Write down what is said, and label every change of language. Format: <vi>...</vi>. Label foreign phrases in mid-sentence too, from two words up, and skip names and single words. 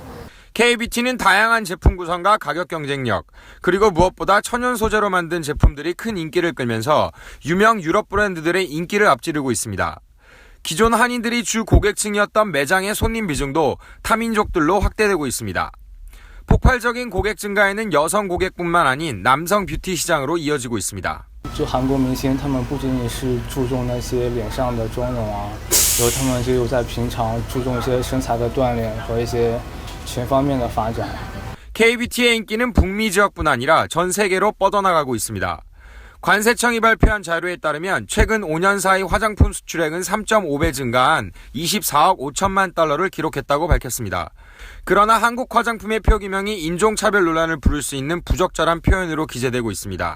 <ko>K-뷰티는 다양한 제품 구성과 가격 경쟁력, 그리고 무엇보다 천연 소재로 만든 제품들이 큰 인기를 끌면서 유명 유럽 브랜드들의 인기를 앞지르고 있습니다. 기존 한인들이 주 고객층이었던 매장의 손님 비중도 타민족들로 확대되고 있습니다. 폭발적인 고객 증가에는 여성 고객뿐만 아닌 남성 뷰티 시장으로 이어지고 있습니다.</ko> <zh>就韩国明星，他们不仅仅是注重那些脸上的妆容啊，然后他们就有在平常注重一些身材的锻炼和一些全方面的发展。</zh> <ko>K-뷰티의 인기는 북미 지역뿐 아니라 전 세계로 뻗어나가고 있습니다. 관세청이 발표한 자료에 따르면 최근 5년 사이 화장품 수출액은 3.5배 증가한 24억 5천만 달러를 기록했다고 밝혔습니다. 그러나 한국 화장품의 표기명이 인종차별 논란을 부를 수 있는 부적절한 표현으로 기재되고 있습니다.</ko>